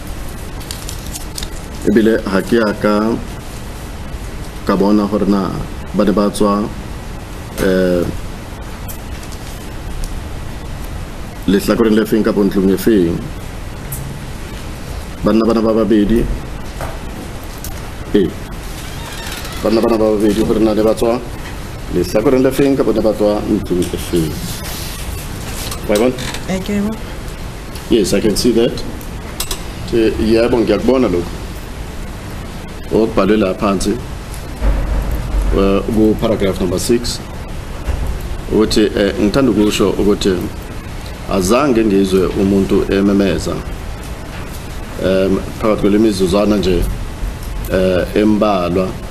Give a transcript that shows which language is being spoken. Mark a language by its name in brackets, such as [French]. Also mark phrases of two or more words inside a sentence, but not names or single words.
[Southern Sotho] Ebile ha ke ya ka bona hore na ba ne ba tswa lehlakoreng le feng ka bontlong e feng. Banna bana ba babedi banna bana ba babedi hore na le ba tswa lehlakoreng le feng ka bona ba tswa ntlong e feng. [English] Okay. Yes, I can see that. [Zulu] Yebo ngiyakubona lokho okubhalwe lapha phansi ku paragraph number 6 ukuthi ngithanda ukusho ukuthi azange ngizwe umuntu ememeza phakathi kwelemizuzwana nje embalwa